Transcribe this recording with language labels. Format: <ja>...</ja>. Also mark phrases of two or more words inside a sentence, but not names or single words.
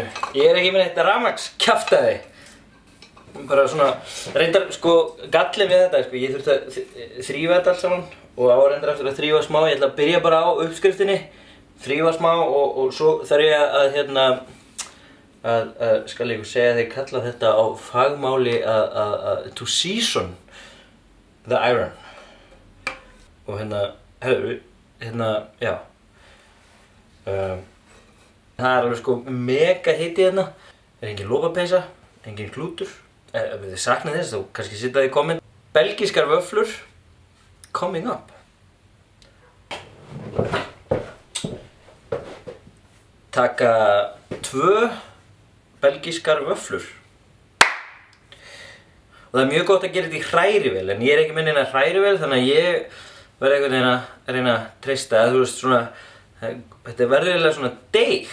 <is>Ég er ekki með þetta rafmagnskjaftaði. Bara svona, reyndar gallið við þetta, ég þurfti að þrífa þetta allt saman og reyndar eftir að þrífa smá. Ég ætla að byrja bara á uppskriftinni, þrífa smá og svo þarf ég að skal ég segja þeir kalla þetta á fagmáli</is> <en>to season the iron.</en> <is>Og já. Það er alveg mega hiti hérna. Það er engin lopapeysa, engin klútur. Ef þið saknað þess, þá kannski setja það í komment. Belgískar vöfflur</is> <en>coming up.</en> <is>Taka 2 belgískar vöfflur. Og það er mjög gott að gera þetta í hrærivél, en ég er ekki með neina hrærivél, þannig að ég verð einhvern veginn að reyna að treysta að þetta verður eiginlega svona deig.</is>